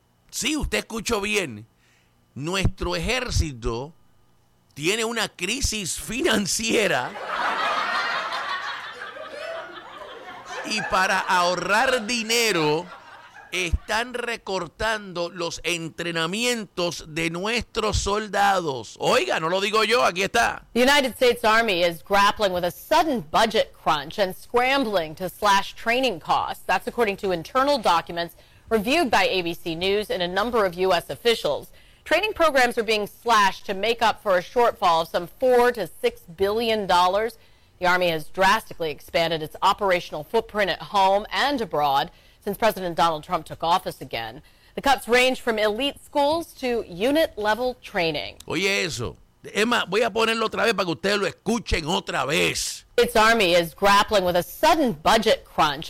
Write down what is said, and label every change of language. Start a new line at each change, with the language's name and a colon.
Spanish: Sí, usted escuchó bien. Nuestro ejército tiene una crisis financiera y para ahorrar dinero están recortando los entrenamientos de nuestros soldados. Oiga, no lo digo yo, aquí está.
English: The United States Army is grappling with a sudden budget crunch and scrambling to slash training costs. That's according to internal documents reviewed by ABC News and a number of U.S. officials. Training programs are being slashed to make up for a shortfall of some $4 to $6 billion. The Army has drastically expanded its operational footprint at home and abroad since President Donald Trump took office again. The cuts range from elite schools to unit-level training.
Spanish: Oye eso. Emma, voy a ponerlo otra vez para que ustedes lo escuchen otra vez.
English: Its Army is grappling with a sudden budget crunch.